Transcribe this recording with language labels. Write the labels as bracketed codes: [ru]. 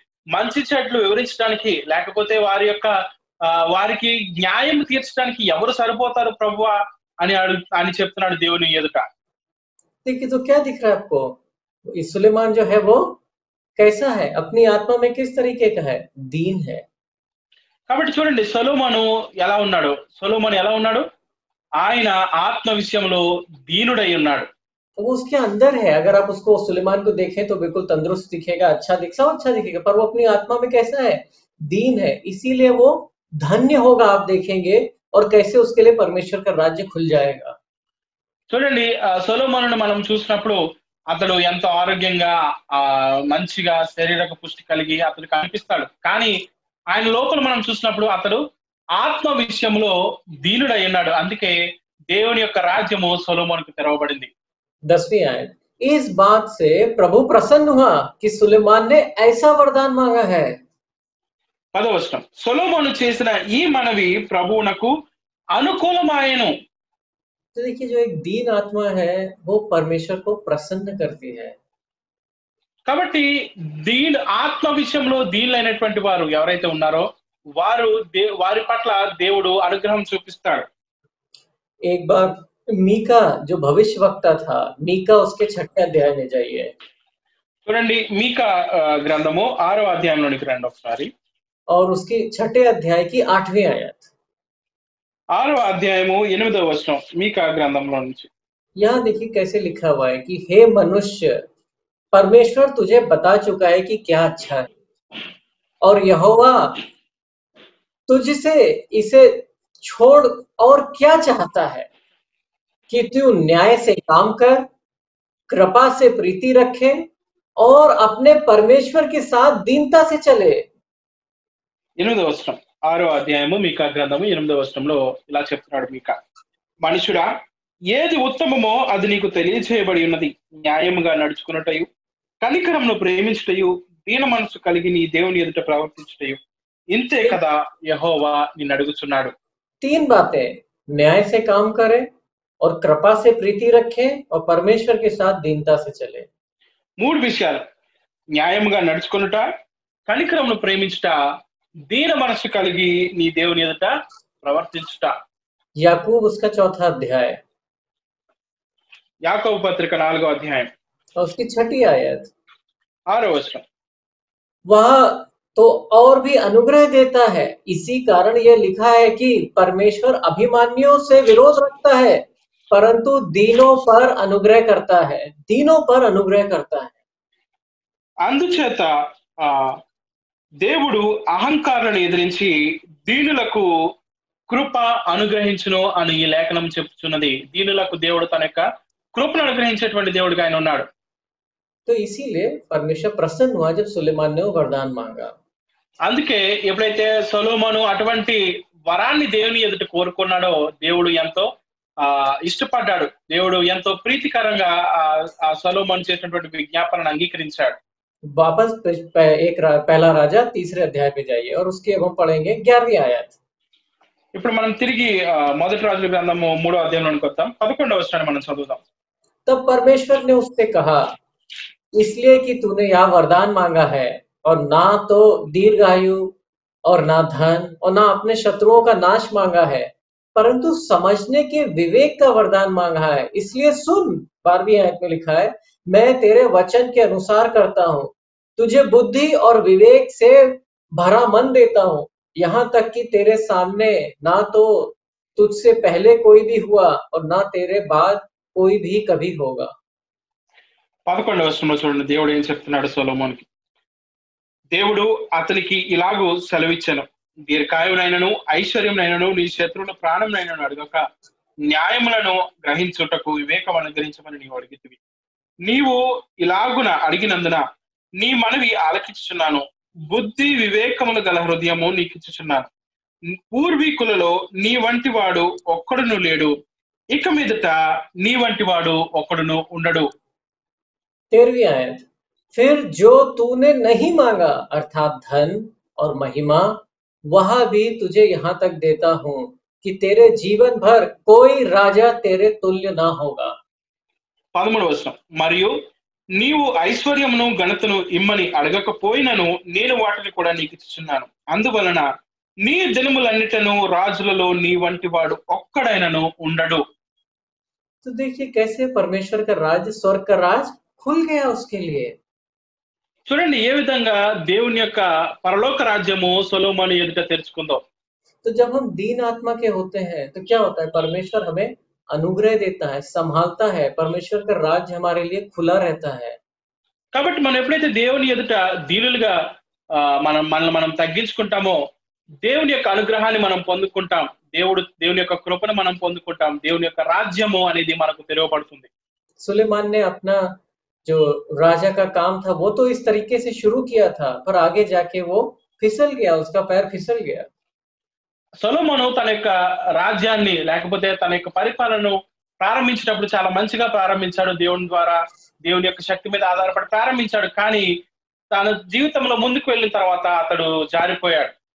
[te] మంచి చెడ్లు వివరించడానికి లేకపోతే వారి యొక్క వారికి న్యాయం తీర్చడానికి ఎవరు సరిపోతారు ప్రభువా అని చెప్తున్నాడు దేవుని ఎదుట. [hi] देखिए तो क्या दिख रहा है आपको? ये सुलेमान जो है वो कैसा है? अपनी आत्मा में किस तरीके का है? दीन है। [te] కాబట్టి చూడండి సొలొమోను ఎలా ఉన్నాడు? ఆయన ఆత్మ విషయంలో దీనుడై ఉన్నాడు. [hi] तो वो उसके अंदर है। अगर आप उसको सुलेमान को देखें तो बिल्कुल तंदुरुस्त दिखेगा, अच्छा दिखेगा, पर वो अपनी आत्मा में कैसा है? दीन है। इसीलिए वो धन्य होगा, आप देखेंगे, और कैसे उसके लिए परमेश्वर का राज्य खुल जाएगा। [te] చూడండి సొలొమోనును మనం చూసినప్పుడు అతడు ఎంతో ఆరోగ్యంగా మంచిగా శారీరక పుష్టి కలిగి అతడు కనిపిస్తాడు. కానీ ఆయన లోపల మనం చూసినప్పుడు అతడు ఆత్మ విషయంలో దీనుడై ఉన్నాడు. అందుకే దేవుని యొక్క రాజ్యము సొలొమోనుకు తెరవబడింది. [hi] 10वीं आयत, इस बात से प्रभु प्रसन्न हुआ कि सुलेमान ने ऐसा वरदान मांगा है। [te] 10వ వచనం, సొలొమోను చేసిన ఈ మనవి ప్రభువునకు అనుకూలమాయెను. [hi] तो देखिए जो एक दीन आत्मा है वो परमेश्वर को प्रसन्न करती है। [te] కాబట్టి ఆత్మ విషయంలో దీనులైనటువంటి వారు ఎవరైతే ఉన్నారో వారి పట్ల దేవుడు అనుగ్రహం చూపిస్తాడు. [hi] एक बार मीका जो भविष्य वक्ता था, मीका उसके 6 अध्याय में जाइए। [te] చూడండి మీకా గ్రంథము 6వ అధ్యాయంలోనికి రండి ఒకసారి. [hi] और उसकी 6 अध्याय की 8वीं आयत, [te] 6వ అధ్యాయము 8వ వచనం మీకా గ్రంథంలో నుంచి. [hi] यहाँ देखिए कैसे लिखा हुआ है कि हे मनुष्य, परमेश्वर तुझे बता चुका है कि क्या अच्छा है, और यहोवा तुझसे इसे छोड़ और क्या चाहता है कि तू न्याय से काम कर, कृपा से प्रीति रखे और अपने परमेश्वर के साथ दीनता से चले। [te] 8వ వచనం 6వ అధ్యాయము మీకా గ్రంథము 8వ వచనంలో ఇలా చెప్తున్నాడు మీకా, మనుషుడా, ఏది ఉత్తమమో అది నీకు తెలియజేయబడి ఉన్నది. న్యాయముగా నడుచుకున్నటయు, కనికరమును ప్రేమించుటయు, దీన మనసు కలిగి నీ దేవుని ఎదుట ప్రవర్తించుటయు, ఇంతే కదా యెహోవా నిన్ను అడుగుచున్నాడు. [hi] 3 बातें, न्याय से काम करे और कृपा से प्रीति रखे और परमेश्वर के साथ दीनता से चले। [te] 3 విషయాలు, న్యాయముగా నడుచుకునుట, కనికరమును ప్రేమించుట, దీన మనసు కలిగి నీ దేవుని ఎదుట ప్రవర్తించుట. [hi] याकूब उसका 4था अध्याय [te] యాకోబు పత్రిక 4వ అధ్యాయం [hi] और उसकी 6ठी आयत, [te] 6వ వచనం, [hi] वह तो और भी अनुग्रह देता है। इसी कारण यह लिखा है कि परमेश्वर अभिमानियों से विरोध रखता है, परंतु दीनों पर अनुग्रह करता है। दीनों पर अनुग्रह करता है। [te] అందుచేత దేవుడు అహంకారులను ఎదిరించి దీనులకు కృప అనుగ్రహించును అని ఈ లేఖనం చెప్తున్నది. దీనులకు దేవుడు తన యొక్క కృపను అనుగ్రహించేటువంటి దేవుడిగా ఆయన ఉన్నాడు. [hi] तो इसीलिए परमेश्वर प्रसन्न हुआ जब सुलेमान ने वो वरदान मांगा। [te] అందుకే ఎప్పుడైతే సొలొమోను అటువంటి వరాన్ని దేవుని ఎదుట కోరుకున్నాడో దేవుడు ఎంతో ఇష్టపడ్డాడు. దేవుడు ఎంతో ప్రీతికరంగా ఆ సొలొమోను చేసినటువంటి విజ్ఞాపనను అంగీకరించాడు. [hi] वापस पहला राजा 3रे अध्याय पे जाइए और उसके अब हम पढ़ेंगे 11वीं आयत। [te] ఇప్పుడు మనం తిరిగి మొదటి రాజుల గ్రంథము 3వ అధ్యాయంలోకి వద్దాం. 11వ వచనాన్ని మనం చదువుదాం. [hi] तब परमेश्वर ने उससे कहा, इसलिए कि तूने यह वरदान मांगा है और ना तो दीर्घायु और ना धन और ना अपने शत्रुओं का नाश मांगा है, परंतु समझने के विवेक का वरदान मांगा है। इसलिए सुन, 12वीं आयत में लिखा है, मैं तेरे वचन के अनुसार करता हूँ, तुझे बुद्धि और विवेक से भरा मन देता हूँ, यहाँ तक कि तेरे सामने ना तो तुझसे पहले कोई भी हुआ और ना तेरे बाद कोई भी कभी होगा। [te] 11వ వచనంలో చూడండి దేవుడు ఏం చెప్తున్నాడు సొలొమోనుకి. దేవుడు అతనికి ఇలాగూ సెలవిచ్చాను, దీర్ఘాయునైనను ఐశ్వర్యంనైనను నీ శత్రువుల ప్రాణంనైనను అడగక న్యాయములను గ్రహించుటకు వివేకం అనుగ్రహించమని నీవు అడిగితివి. నీవు ఇలాగున అడిగినందున నీ మనవి ఆలకించుచున్నాను. బుద్ధి వివేకములు గల హృదయము నీకు ఇచ్చుచున్నాను. పూర్వీకులలో నీ వంటి వాడు ఒక్కడును లేడు, ఇక మీదట నీ వంటి వాడు ఒక్కడును ఉండడు. [hi] 13वीं आयत, फिर जो तूने नहीं मांगा अर्थात धन और महिमा, वह भी तुझे यहाँ तक देता हूँ कि तेरे जीवन भर कोई राजा तेरे तुल्य ना होगा। [te] 13వ వచనం, మరియు నీవు ఐశ్వర్యమును ఘనతను ఇమ్మని అడగకపోయినను నేను వాటిని కూడా నీకు ఇచ్చుచున్నాను. అందువలన నీ దినములన్నిటను రాజులలో నీ వంటి వాడు ఒక్కడైనను ఉండడు. [hi] तो देखिए कैसे परमेश्वर का राज्य, स्वर्ग का राज खुल गया उसके लिए। [te] చూడండి ఏ విధంగా దేవుని యొక్క పరలోక రాజ్యము సొలొమోను ఎదుట తెరుచుకుందో. [hi] तो जब हम दीन आत्मा के होते हैं तो क्या होता है, परमेश्वर हमें अनुग्रह देता है, संभालता है, परमेश्वर का राज्य हमारे लिए खुला रहता है। [te] కాబట్టి మనం ఎప్పుడైతే దేవుని ఎదుట దీనులుగా మనల్ని మనం తగ్గించుకుంటామో దేవుని యొక్క అనుగ్రహాన్ని మనం పొందుకుంటాం, దేవుని యొక్క కృపను మనం పొందుకుంటాం, దేవుని యొక్క రాజ్యము అనేది మనకు తెరవబడుతుంది. [hi] सुलेमान ने अपना जो राजा का काम था वो तो इस तरीके से शुरू किया था, पर आगे जाके वो फिसल गया, उसका पैर फिसल गया। [te] సొలొమోను తన యొక్క రాజ్యాన్ని లేకపోతే తన యొక్క పరిపాలనను ప్రారంభించేటప్పుడు చాలా మంచిగా ప్రారంభించాడు, దేవుని ద్వారా దేవుని యొక్క శక్తి మీద ఆధారపడి ప్రారంభించాడు. కానీ తన జీవితంలో ముందుకు వెళ్ళిన తర్వాత అతడు జారిపోయాడు.